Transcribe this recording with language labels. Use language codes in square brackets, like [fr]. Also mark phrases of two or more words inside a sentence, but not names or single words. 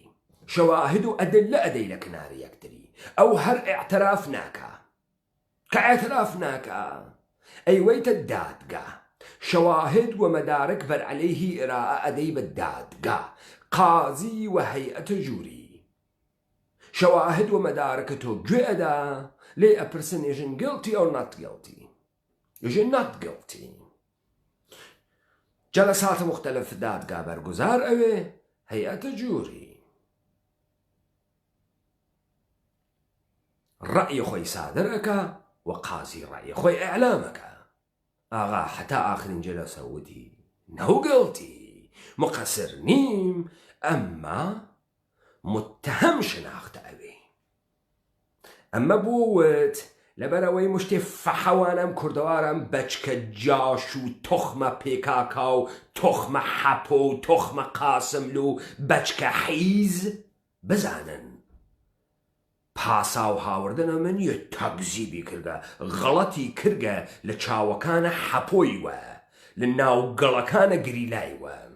[ckb] شەواهد و ئەدلە ئەدەی لە کناری یەکتری ئەو هەر ئێعتراف ناکە کە ئێعتراف ناکە ئەیوەیتە دادگا شەواهد و مەدارک بەر عەلەیهی ئێراءە ئەدەی بە دادگا قازی و هەیئەتە ژووری شەواهد و مەدارکە تۆ گوێ ئەدا لێ ئەپرسن ئێژن [en] guilty or not guilty [ckb] ئێژن [en] not guilty [ckb] جەلەساتە مختلف دادگا بەرگوزار ئەوێ هەیئەتە ژووری ڕەئی خۆی سادر ئەکا و قازی ڕەئی خۆی ئەعلامەکە ئاغا حتا ئاخرین جەلەسە وتی [en] no guilty [ckb] مقصر نیم ئەمما [fa] متهم شناختە [ckb] ئەوێ ئەمە بووت لەبەرەوەی مشتێ فەحەوانم کوردەوارم بەچکە جاش و تۆخمە پێکاکا و تۆخمە حەپۆ و تۆخمە قاسمل و بەچکە حیز بزانن پاسا و هاوردنە من یە تەگزیبی کردە غەڵەتی کردە لە چاوەکانە حەپۆیوە لە ناو گەڵەکانە گریلایوە